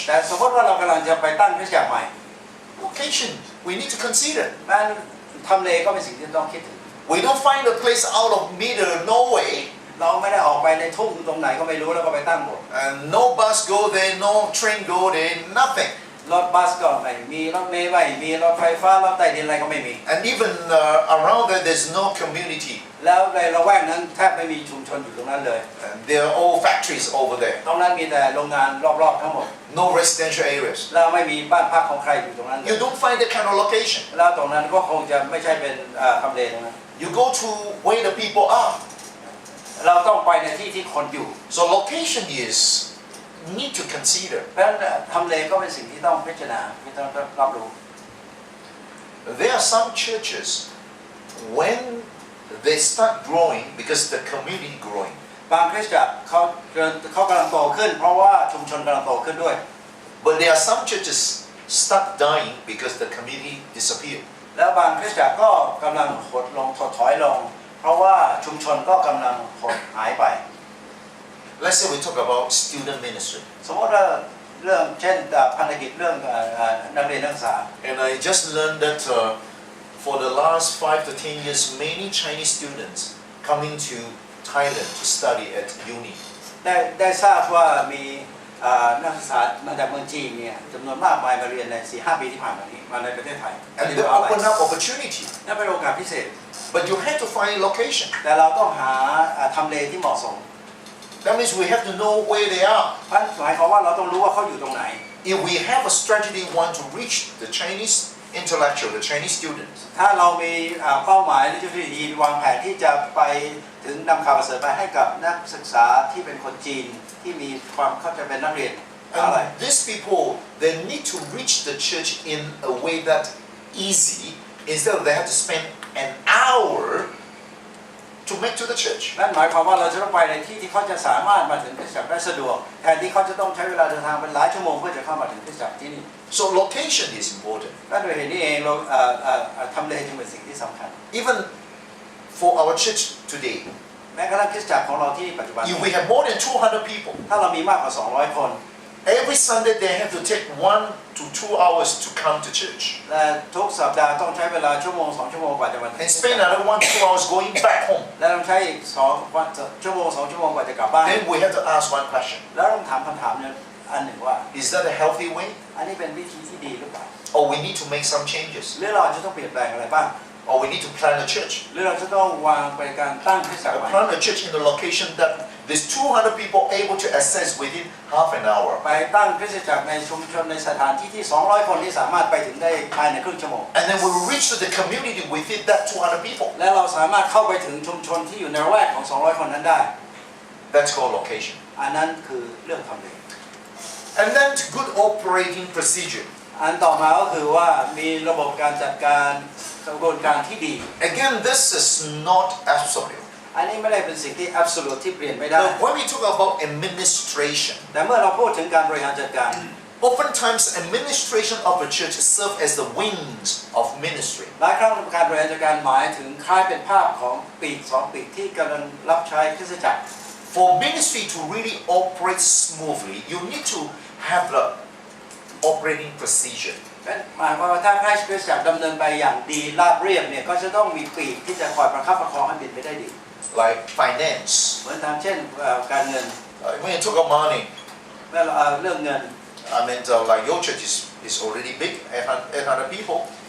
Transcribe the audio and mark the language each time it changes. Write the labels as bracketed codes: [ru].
[th] แต่สมมติว่าเรากำลังจะไปตั้งคริสตจักรใหม่ [en] Location, we need to consider. [th] นั้นทำเลก็เป็นสิ่งที่ต้องคิดถึง [en] We don't find a place out of middle nowhere, [th] เราไม่ได้ออกไปในทุ่งตรงไหนก็ไม่รู้แล้วก็ไปตั้งหมด [en] and no bus go there, no train go there, nothing. [th] รถบัสก็ไม่มีรถเมล์ไม่มีรถไฟฟ้ารถใต้ดินอะไรก็ไม่มี [en] And even around there, there's no community. [th] แล้วในละแวกนั้นแทบไม่มีชุมชนอยู่ตรงนั้นเลย [en] And there are all factories over there. [th] ตรงนั้นมีแต่โรงงานรอบๆทั้งหมด [en] No residential areas. [th] แล้วไม่มีบ้านพักของใครอยู่ตรงนั้นเลย [en] You don't find that kind of location. [th] แล้วตรงนั้นก็คงจะไม่ใช่เป็นทำเลตรงนั้น [en] You go to where the people are. [th] เราต้องไปในที่ที่คนอยู่ [en] So location is need to consider. [th] เพราะฉะนั้นทำเลก็เป็นสิ่งที่ต้องพิจารณาที่ต้องรับรู้ [en] There are some churches when they start growing because the community growing. [th] บางคริสตจักรเขากำลังโตขึ้น เพราะว่าชุมชนกำลังโตขึ้นด้วย [en] But there are some churches start dying because the community disappear. [th] แล้วบางคริสตจักรก็กำลังหดลงถดถอยลง เพราะว่าชุมชนก็กำลังหดหายไป [en] Let's say we talk about student ministry. [th] สมมติว่าเรื่องเช่นพันธกิจเรื่องนักเรียนนักศึกษา [en] And I just learned that for the last 5 to 10 years, many Chinese students coming to Thailand to study at uni. [th] ได้ทราบว่ามีนักศึกษามาจากเมืองจีนเนี่ยจำนวนมากมายมาเรียนใน 4-5 ปีที่ผ่านมานี้มาในประเทศไทย [en] And they open up opportunity. [th] นั่นเป็นโอกาสพิเศษ [en] But you have to find location. [th] แต่เราต้องหาทำเลที่เหมาะสม [en] That means we have to know where they are. [th] หมายความว่าเราต้องรู้ว่าเขาอยู่ตรงไหน [en] If we have a strategy want to reach the Chinese intellectual, the Chinese students, [th] ถ้าเรามีเป้าหมายหรือยุทธวิธีวางแผนที่จะไปถึงนำข่าวประเสริฐไปให้กับนักศึกษาที่เป็นคนจีนที่มีความเข้าใจเป็นนักเรียนอะไร [en] and these people, they need to reach the church in a way that easy, instead of they have to spend an hour to make to the church. [th] นั่นหมายความว่าเราจะต้องไปในที่ที่เขาจะสามารถมาถึงคริสตจักรได้สะดวกแทนที่เขาจะต้องใช้เวลาเดินทางเป็นหลายชั่วโมงเพื่อจะเข้ามาถึงคริสตจักรที่นี่ [en] So location is important. [th] นั่นโดยเหตุนี้เองเราทำเลจึงเป็นสิ่งที่สำคัญ [en] Even for our church today, [th] แม้กระทั่งคริสตจักรของเราที่ปัจจุบัน [en] if we have more than 200 people, [th] ถ้าเรามีมากกว่า200 คน [en] every Sunday they have to take 1 to 2 hours to come to church [th] และทุกสัปดาห์ต้องใช้เวลาชั่วโมง2 ชั่วโมงกว่าจะมาถึง [en] and spend another 1 to 2 hours going back home. [th] และต้องใช้อีก2 ชั่วโมง 2 ชั่วโมงกว่าจะกลับบ้าน [en] Then we have to ask one question. [th] แล้วต้องถามคำถามนึงอันหนึ่งว่า [en] Is that a healthy way? [th] อันนี้เป็นวิธีที่ดีหรือเปล่า [en] Or we need to make some changes? [th] หรือเราจะต้องเปลี่ยนแปลงอะไรบ้าง [en] Or we need to plant a church? [th] หรือเราจะต้องวางไปการตั้งคริสตจักรใหม่ [en] Plant a church in the location that there's 200 people able to access within half an hour. [th] ไปตั้งคริสตจักรในชุมชนในสถานที่ที่200 คนที่สามารถไปถึงได้ภายในครึ่งชั่วโมง [en] And then we will reach to the community within that 200 people. [th] และเราสามารถเข้าไปถึงชุมชนที่อยู่ในระแวกของ200 คนนั้นได้ [en] That's called location. [th] อันนั้นคือเรื่องทำเล [en] And then good operating procedure. [th] อันต่อมาก็คือว่ามีระบบการจัดการกระบวนการที่ดี [en] Again, this is not absolute. [th] อันนี้ไม่ได้เป็นสิ่งที่ absolute ที่เปลี่ยนไม่ได้ [en] Now, when we talk about administration, [th] แต่เมื่อเราพูดถึงการบริหารจัดการ [en] oftentimes administration of a church serve as the wings of ministry. [th] หลายครั้งการบริหารจัดการหมายถึงคล้ายเป็นภาพของปีกสองปีกที่กำลังรับใช้คริสตจักร [en] For ministry to really operate smoothly, you need to have the operating procedure. [th] หมายความว่าถ้าคริสตจักรดำเนินไปอย่างดีราบเรียบเนี่ยก็จะต้องมีปีกที่จะคอยประคับประคองให้บินไปได้ดี [en] Like finance. [th] เหมือนทางเช่นการเงิน [en] When you talk about money, [th] เมื่อเรื่องเงิน [en] I mean, like your church is already big, 800 people.